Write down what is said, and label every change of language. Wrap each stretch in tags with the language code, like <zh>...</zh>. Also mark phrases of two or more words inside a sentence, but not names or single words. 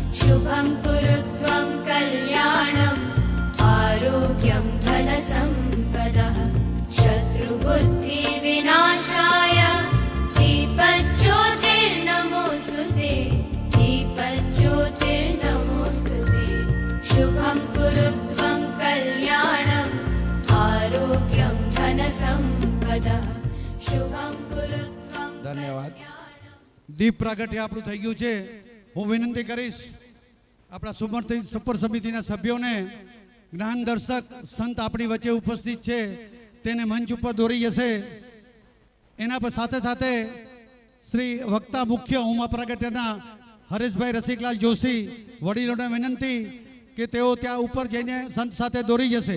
<sa>शुभं कुरु त्वं कल्याणम् आरोग्यं धनसम्पदः शत्रुबुद्धिविनाशाय दीपज्योतिर्नमोऽस्तु ते दीपज्योतिर्नमोऽस्तु ते शुभं कुरु त्वं कल्याणम् आरोग्यं धनसम्पदः शुभं कुरु त्वं</sa> <gu>ધન્યવાદ.</gu> <sa>कल्याणम्</sa> <gu>દીપ પ્રાગટ્ય આપણું થઈ ગયું છે. હું વિનંતી કરીશ આપણા સુપર સમિતિના સભ્યોને, જ્ઞાન દર્શક સંત આપણી વચ્ચે ઉપસ્થિત છે તેને મંચ ઉપર દોરી જશે. એના પર સાથે સાથે શ્રી વક્તા મુખ્ય ઉમા પ્રાગટ્યના હરેશભાઈ રસિકલાલ જોશી વડીલોને વિનંતી કે તેઓ ત્યાં ઉપર જઈને સંત સાથે દોરી જશે.</gu>